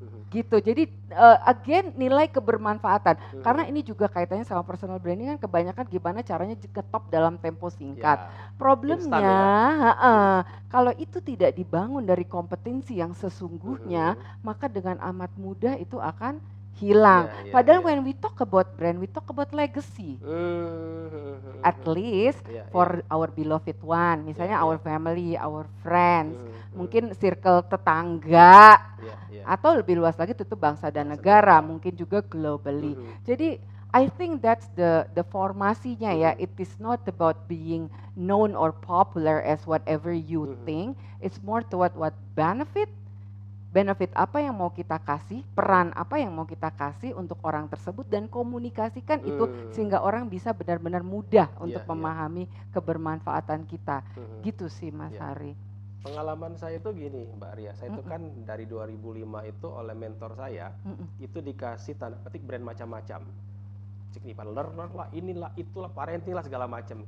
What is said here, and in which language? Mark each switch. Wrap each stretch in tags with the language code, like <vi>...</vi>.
<id>Gitu, jadi again nilai kebermanfaatan, karena ini juga kaitannya sama personal branding kan, kebanyakan gimana caranya ngetop dalam tempo singkat. Problemnya kalau itu tidak dibangun dari kompetensi yang sesungguhnya, maka dengan amat mudah itu akan hilang. Padahal</id> <en>when we talk about brand, we talk about legacy. At least for our beloved one,</en> <id>misalnya</id> <en>our family, our friends,</en> <id>mungkin circle tetangga, atau lebih luas lagi tentu bangsa dan negara, mungkin juga globally. Jadi</id> <en>I think that's the</en> <id>formasinya ya.</id> <en>It is not about being known or popular as whatever you think. It's more toward what benefit</en> <id>apa yang mau kita kasih, peran apa yang mau kita kasih untuk orang tersebut, dan komunikasikan itu sehingga orang bisa benar-benar mudah untuk memahami kebermanfaatan kita. Gitu sih Mas Hari. Pengalaman saya itu gini Mbak Ria, saya itu kan dari 2005 itu oleh mentor saya itu dikasih tanda petik brand macam-macam, significant learner lah, inilah, itulah, parenting lah, segala macam.</id>